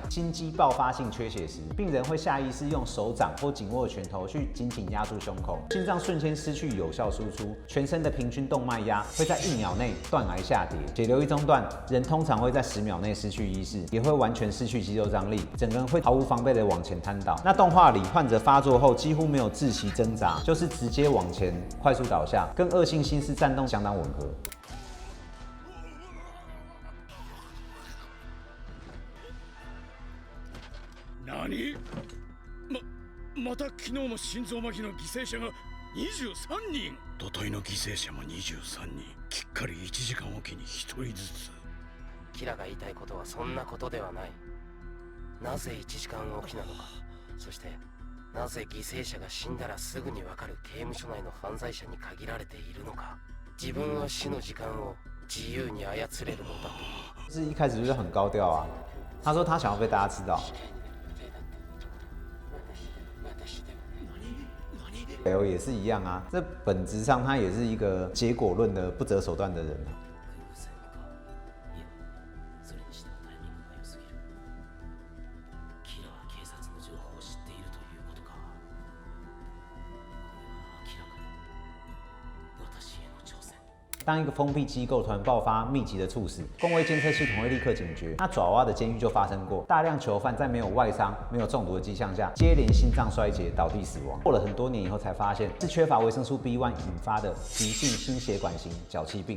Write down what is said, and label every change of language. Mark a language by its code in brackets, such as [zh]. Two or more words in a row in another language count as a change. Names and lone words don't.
[zh] 心肌爆发性缺血时，病人会下意识用手掌或紧握的拳头去紧紧压住胸口，心脏瞬间失去有效输出，全身的平均动脉压会在1秒内断崖下跌，血流一中断，人通常会在10秒内失去意识，也会完全失去肌肉张力，整个人会毫无防备的往前瘫倒。那动画里患者发作后几乎没有窒息挣扎，就是直接往前快速倒下，跟恶性心室颤动相当吻合。 [ja] 何？また昨日も心臓麻痺の犠牲者が23人。土体の犠牲者も23人。きっかり1時間おきに1人ずつ。キラが言いたいことはそんなことではない。なぜ1時間おきなのか、そしてなぜ犠牲者が死んだらすぐにわかる刑務所内の犯罪者に限られているのか。自分は死の時間を自由に操れるのだと。 [zh] 是一开始就是很高调啊，他说他想要被大家知道。L 也是一样啊，这本质上他也是一个结果论的不择手段的人啊。 [ja] いや、それにしてはタイミングが良すぎる。キラは警察の情報を知っているということか。これは明らかに私への挑戦。 [zh] 当一个封闭机构突然爆发密集的猝死，公卫监测系统会立刻警觉。那爪哇的监狱就发生过，大量囚犯在没有外伤、没有中毒的迹象下，接连心脏衰竭倒地死亡。过了很多年以后才发现，是缺乏维生素 B1 引发的急性心血管型脚气病。